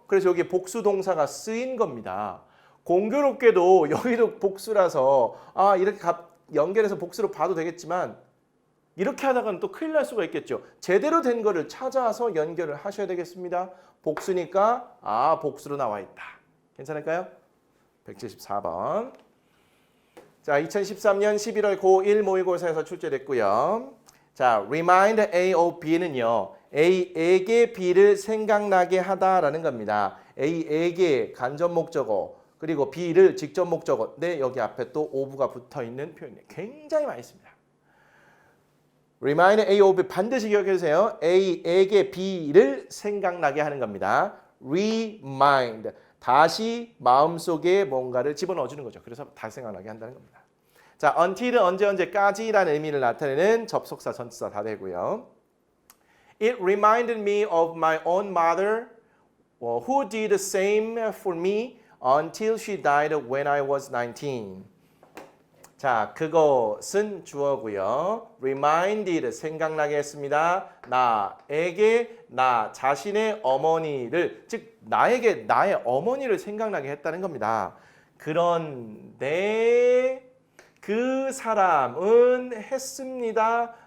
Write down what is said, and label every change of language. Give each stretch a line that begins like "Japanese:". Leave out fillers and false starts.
Korean: 그래서 여기 복수 동사가 쓰인 겁니다. 공교롭게도 여기도 복수라서 이렇게 연결해서 복수로 봐도 되겠지만 이렇게 하다가는 또 큰일 날 수가 있겠죠. 제대로 된 거를 찾아서 연결을 하셔야 되겠습니다. 복수니까 복수로 나와 있다. 괜찮을까요? 174번. 자, 2013년 11월 고1 모의고사에서 출제됐고요. 자, remind A of B는요. A에게 B를 생각나게 하다라는 겁니다. A에게 간접 목적어 그리고 B를 직접 목적어. 네, 여기 앞에 또 of가 붙어 있는 표현이 굉장히 많이 있습니다.
English: remind A of B
Korean: 반드시 기억해 주세요. A에게 B를 생각나게 하는 겁니다. remind 다시 마음속에 뭔가를 집어넣어 주는 거죠. 그래서 다시 생각나게 한다는 겁니다. 자, until은 언제까지라는 의미를 나타내는 접속사, 전치사 다 되고요.
English: It reminded me of my own mother who did the same for me until she died when I was 19.
Korean: 자, 그것은 주어고요. reminded 생각나게 했습니다. 나에게 나 자신의 어머니를 즉 나에게 나의 어머니를 생각나게 했다는 겁니다. 그런데 그 사람은 했습니다.